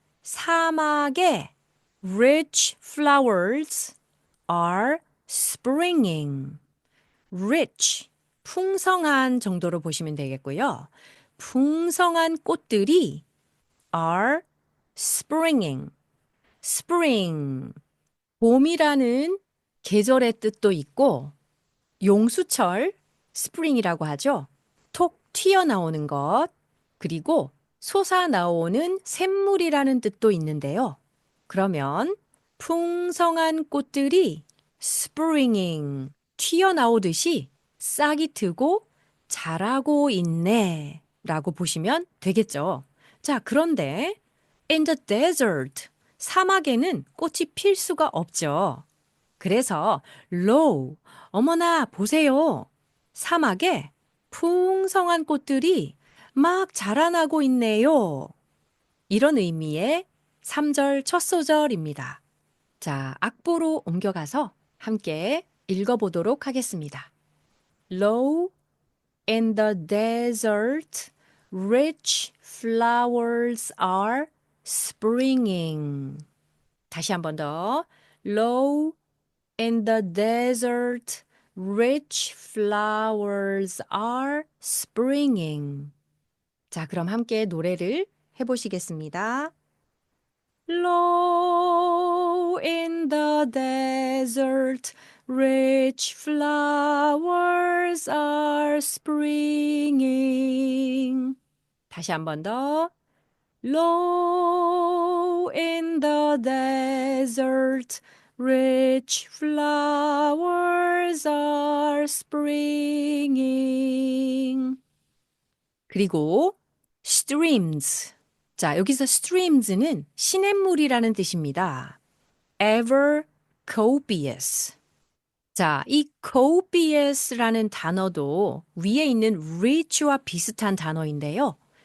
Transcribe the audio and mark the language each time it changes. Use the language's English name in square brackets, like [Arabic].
[Korean] 사막에 [English] rich flowers are springing. rich. [Korean] 풍성한 정도로 보시면 되겠고요. 풍성한 꽃들이 [English] are springing. spring. [Korean] 봄이라는 계절의 뜻도 있고 용수철 spring이라고 하죠. 톡 튀어나오는 것. 그리고 솟아나오는 샘물이라는 뜻도 있는데요. 그러면 풍성한 꽃들이 springing, 튀어나오듯이 싹이 트고 자라고 있네 라고 보시면 되겠죠. 자, 그런데 [English] in the desert, [Korean] 사막에는 꽃이 필 수가 없죠. 그래서 low, 어머나 보세요. 사막에 풍성한 꽃들이 막 자라나고 있네요. 이런 의미의 3절 첫 소절입니다. 자, 악보로 옮겨가서 함께 읽어보도록 하겠습니다. [English] Low in the desert, rich flowers are springing. [Korean] 다시 한 번 더. [English] Low in the desert, rich flowers are springing. [Korean] 자, 그럼 함께 노래를 해보시겠습니다. [English] Low in the desert, rich flowers are springing. [Korean] 다시 한 번 더. [English] Low in the desert, rich flowers are springing. [Korean] 그리고 streams. 자, 여기서 streams는 시냇물이라는 뜻입니다. [English] ever copious. [Korean] 자, 이 copious라는 단어도 위에 있는 rich와 비슷한 단어인데요.